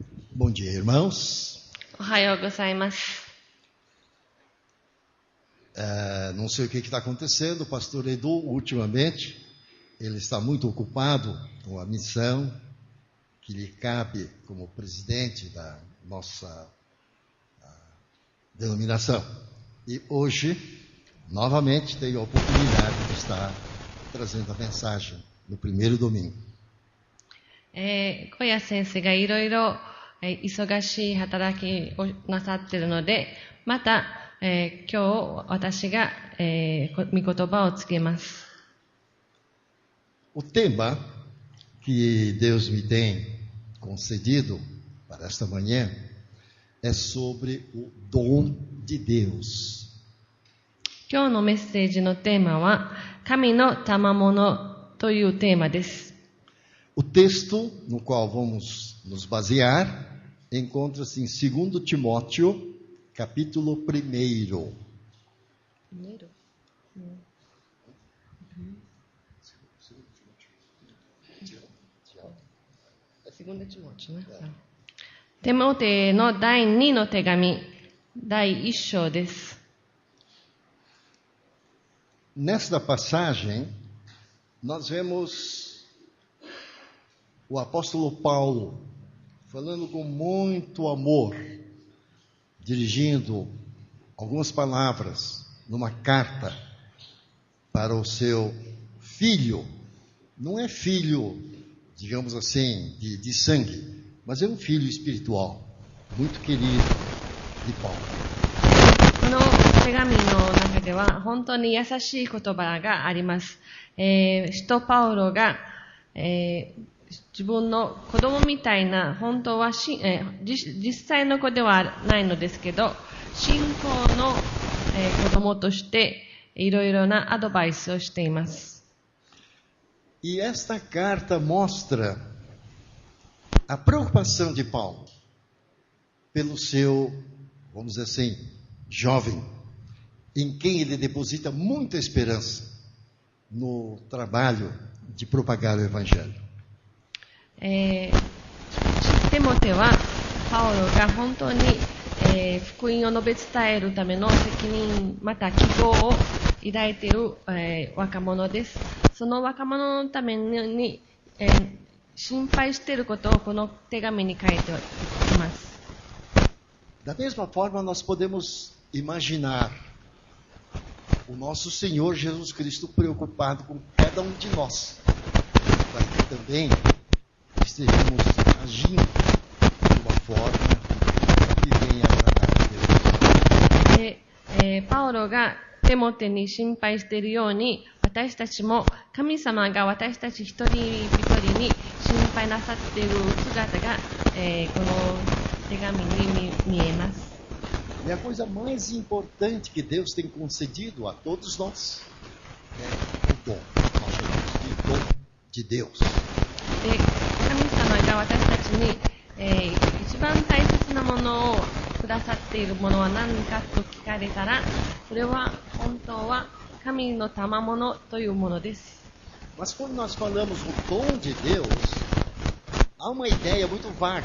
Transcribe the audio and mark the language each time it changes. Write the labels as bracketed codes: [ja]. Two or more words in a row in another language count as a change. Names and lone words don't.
[pt] Bom dia, irmãos. [ja] おはようございます。 [pt] Não sei o que está acontecendo, o pastor Edu, ultimamente, ele está muito ocupado com a missão que lhe cabe como presidente da nossa denominação. E hoje, novamente, tenho a oportunidade de estar trazendo a mensagem no primeiro domingo. [ja] 小谷先生がいろいろ忙しい働きをなさっているので、また、今日私が、御言葉を告げます。 [pt] O tema que Deus me tem concedido para esta manhã é sobre o dom de Deus. [ja] 今日のメッセージのテーマは、神の賜物というテーマです。 [pt] O texto no qual vamos nos basear encontra-se em 2 Timóteo, capítulo 1. [ja] Timóteo の第2の手紙、第1章です。 [pt] Nesta passagem, nós vemos o apóstolo Paulo falando com muito amor, dirigindo algumas palavras numa carta para o seu filho. Não é filho, digamos assim, de sangue, mas é um filho espiritual, muito querido de Paulo. [ja] この手紙の中では本当に優しい言葉があります。使徒パウロが、自分の子供みたいな、本当は実際の子ではないのですけど、信仰の、子供としていろいろなアドバイスをしています。 [pt] E esta carta mostra a preocupação de Paulo pelo seu, vamos dizer assim, jovem, em quem ele deposita muita esperança no trabalho de propagar o Evangelho. [ja] テモテはパウロが本当に、福音を述べ伝えるための責任また希望を抱いている、若者です。その若者のために、心配していることをこの手紙に書いています。 [pt] Da mesma forma, nós podemos imaginar o nosso Senhor Jesus Cristo preocupado com cada um de nós, para que também estejamos agindo de uma forma que venha agradar a Deus. [ja] パウロがテモテに心配しているように、私たちも神様が私たち一人一人に心配なさっている姿が、この手紙に見えます。 [pt] E a coisa mais importante que Deus tem concedido a todos nós é o dom. Nós chamamos de dom de Deus. [ja] で、神様が私たちに、一番大切なものをくださっているものは何かと聞かれたら、それは本当は神の賜物というものです。 [pt] Mas quando nós falamos o dom de Deus, há uma ideia muito vaga.